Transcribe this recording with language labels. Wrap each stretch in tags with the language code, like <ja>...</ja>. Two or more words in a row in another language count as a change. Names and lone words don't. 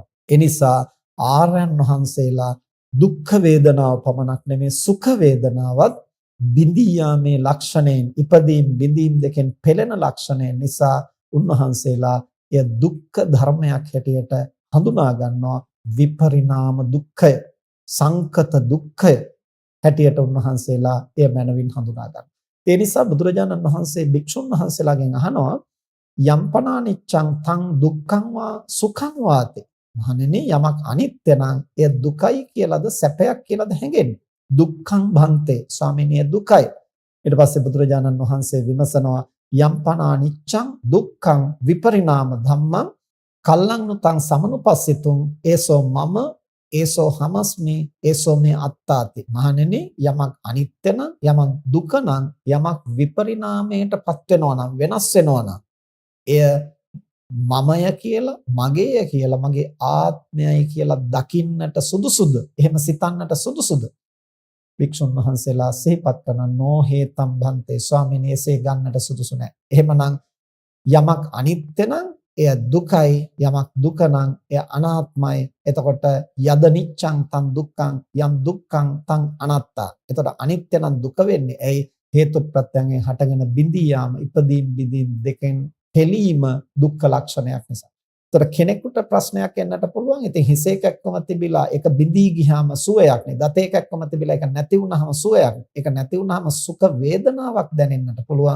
<si>ඒ නිසා ආර්යයන් වහන්සේලා දුක්ඛ වේදනාව පමණක් නෙමේ සුඛ වේදනාවත් බිඳී යාමේ ලක්ෂණයෙන්, ඉදීම් බිඳීම් දෙකෙන් පෙළෙන ලක්ෂණයෙන් නිසා උන්වහන්සේලා එය දුක්ඛ ධර්මයක් හැටියට හඳුනා ගන්නවා. විපරිණාම දුක්ඛය, සංකත දුක්ඛය හැටියට උන්වහන්සේලා එය මනවින් හඳුනා ගන්නවා. ඒ නිසා බුදුරජාණන් වහන්සේ භික්ෂුන් වහන්සේලාගෙන් අහනවා</si> <pi>යම්පනා නිච්ඡං තං දුක්ඛං වා සුඛං වාති.</pi> <si>මහණෙනි යමක් අනිත්‍ය නම් එය දුකයි කියලාද සැපයක් කියලාද හැඟෙන්නේ?</si> <pi>දුක්ඛං භන්තේ.</pi> <si>ස්වාමීනි දුකයි. ඊට පස්සේ බුදුරජාණන් වහන්සේ විමසනවා</si> <pi>යම්පනා නිච්ඡං දුක්ඛං විපරිණාම ධම්මං කල්ලංනුතං සමනුපස්සිතුං ඒසෝ මම ඒසෝ හමස්මි ඒසෝ මේ අත්තාති.</pi> <si>මහණෙනි යමක් අනිත්‍ය නම්, යමක් දුක නම්, යමක් විපරිණාමයටපත් වෙනවා නම්, වෙනස් වෙනවා නම් එය මමය කියලා, මගේය කියලා, මගේ ආත්මයයි කියලා දකින්නට සුදුසුද? එහෙම සිතන්නට සුදුසුද? වික්ෂුන් වහන්සේලා සිහිපත් කරන</si> <pi>නොහේතම් භන්තේ.</pi> <si>ස්වාමීනි එසේ ගන්නට සුදුසු නැහැ. එහෙමනම් යමක් අනිත්‍ය නම් එය දුකයි, යමක් දුක නම් එය අනාත්මයි.</si> <pi>එතකොට යද නිච්ඡං තං දුක්ඛං යම් දුක්ඛං තං අනාත්තා.</pi> <si>එතකොට අනිත්‍ය නම් දුක වෙන්නේ ඇයි? හේතු ප්‍රත්‍යයෙන් හටගෙන බිඳී යාම, ඉදීම් බිඳීම් දෙකෙන් පෙළීම දුක්ඛ ලක්ෂණයක් නිසා. ඒතර කෙනෙකුට ප්‍රශ්නයක් එන්නට පුළුවන්. ඉතින් හිසේ කැක්කම තිබිලා ඒක බිඳී ගියාම සුවයක් නේ. දතේ කැක්කම තිබිලා ඒක නැති වුනහම සුවයක්. ඒක නැති වුනහම සුඛ වේදනාවක් දැනෙන්නට පුළුවන්.</si>